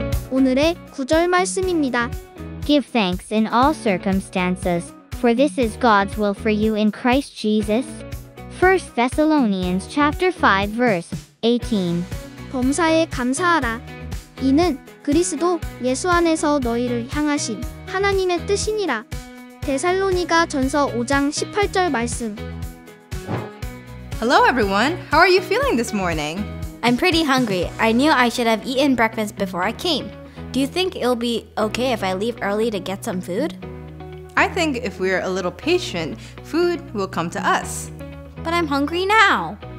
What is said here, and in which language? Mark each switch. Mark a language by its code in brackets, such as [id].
[ko] 오늘의 구절 말씀입니다. [en] Give thanks in all circumstances, for this is God's will for you in Christ Jesus. 1 Thessalonians chapter 5 verse 18. [ko] 범사에 감사하라. 이는 그리스도 예수 안에서 너희를 향하신 하나님의 뜻이니라. 데살로니가 전서 5장 18절 말씀. [en] Hello everyone, how are you feeling this morning? I'm pretty hungry. I knew I should have eaten breakfast before I came. Do you think it'll be okay if I leave early to get some food? I think if we're a little patient, food will come to us. But I'm hungry now.